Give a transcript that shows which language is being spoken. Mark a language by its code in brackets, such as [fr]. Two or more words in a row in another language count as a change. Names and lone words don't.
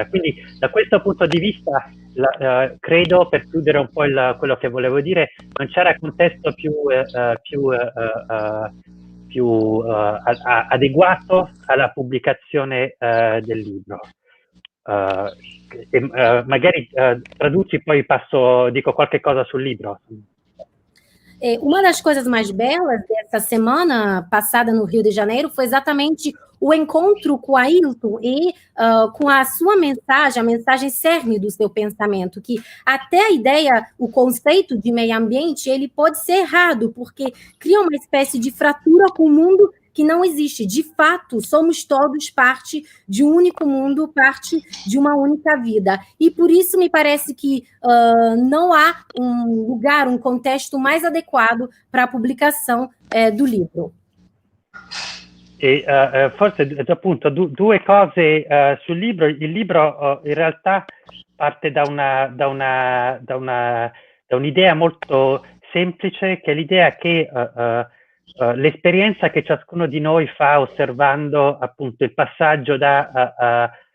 [it] Quindi da questo punto di vista credo, per chiudere un po' quello che volevo dire, non c'era contesto più adeguato alla pubblicazione del libro. Magari traduci, poi dico qualche cosa sul libro. [pt] Uma das coisas mais belas dessa semana passada no Rio de Janeiro foi exatamente o encontro com o Ailton e com a sua mensagem, a mensagem cerne do seu pensamento, que até a ideia, o conceito de meio ambiente, ele pode ser errado, porque cria uma espécie de fratura com o mundo que não existe. De fato, somos todos parte de um único mundo, parte de uma única vida. E por isso me parece que não há um lugar, um contexto mais adequado para a publicação do livro. [it] E forse appunto due cose sul libro. Il libro in realtà parte da un'idea molto semplice, che è l'idea che l'esperienza che ciascuno di noi fa osservando appunto il passaggio da